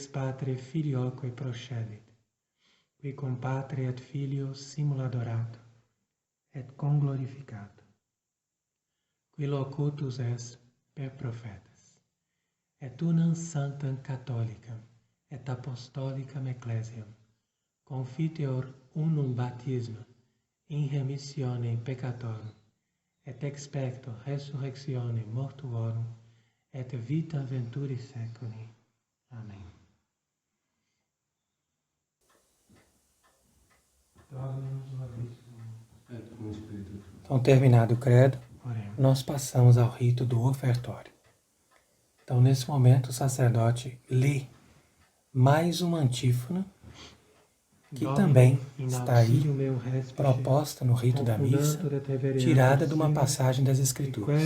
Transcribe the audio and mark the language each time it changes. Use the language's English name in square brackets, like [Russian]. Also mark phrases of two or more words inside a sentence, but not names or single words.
[Latin] Patre Filioque procedit, qui cum Patre et Filio simul adorato, et conglorificato, qui locutus est per prophetas, et unam sanctam catholicam, et apostolicam ecclesiam, confiteor unum baptisma, in remissione peccatorum, et expecto resurrectione mortuorum, et vita venturi seculi. [Portuguese] Amém. Então, terminado o credo, Oremos. nós passamos ao rito do ofertório. Então, nesse momento, o sacerdote lê mais uma antífona, que também está aí proposta no rito da missa, tirada de uma passagem das Escrituras.